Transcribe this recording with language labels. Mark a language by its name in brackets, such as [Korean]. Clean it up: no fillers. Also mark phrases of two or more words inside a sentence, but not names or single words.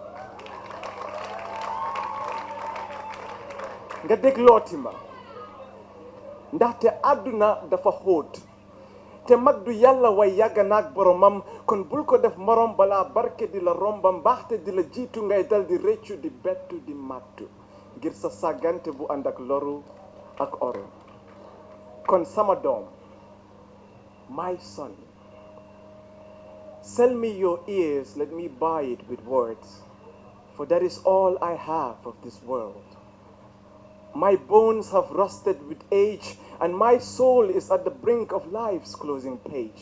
[Wolof] nga déglooti ma ndaxte àdduna dafa xóot te mag du yàlla way yàgg naag boromam kon bul ko def morom balaa barke di la romba mbaaxte di la jiitu ngay dal di réccu di bettu di màttu ngir sa sàggante bu ànd ak loru ak oru kon sama doom [English] my son sell me your ears let me buy it with words for that is all I have of this world. My bones have rusted with age, and my soul is at the brink of life's closing page.